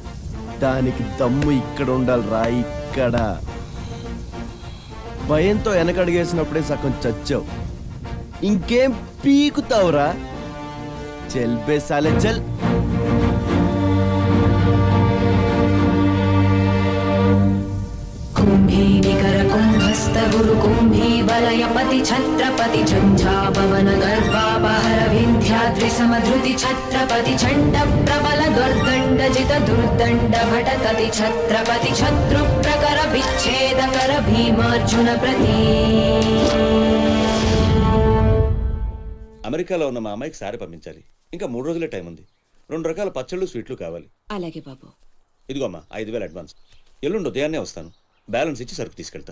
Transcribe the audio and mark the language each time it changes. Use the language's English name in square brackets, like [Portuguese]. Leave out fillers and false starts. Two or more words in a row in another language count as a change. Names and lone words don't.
[Telugu] దానికి దమ్ము ఇక్కడ ఉండాలిరా, ఇక్కడ. భయంతో వెనకడిగేసినప్పుడే సగం చచ్చావు. ఇంకేం పీకుతావురా? [Hindi] चल बे साले चल. [Sanskrit] गुरु कुंभी वलयपति छत्रपति झंझापवन गर्भापहर विंध्याद्रि समधृति छत्रपति छंड प्रबल दुर्दंड जित दुर्दंड भटकति छत्रपति शत्रु प्रकर विच्छेद कर भीमार्जुन प्रति. [Telugu] అమెరికాలో ఉన్న మా అమ్మాయికి సారి పంపించాలి. ఇంకా 3 రోజులే టైం ఉంది. 2 రకాల పచ్చళ్ళు స్వీట్లు కావాలి. అలాగే బాబు. ఇదిగో అమ్మా 5,000 అడ్వాన్స్. ఎల్లుండి ఉదయాన్నే వస్తాను. బ్యాలెన్స్ ఇచ్చి సరుకు తీసుకెళ్తా.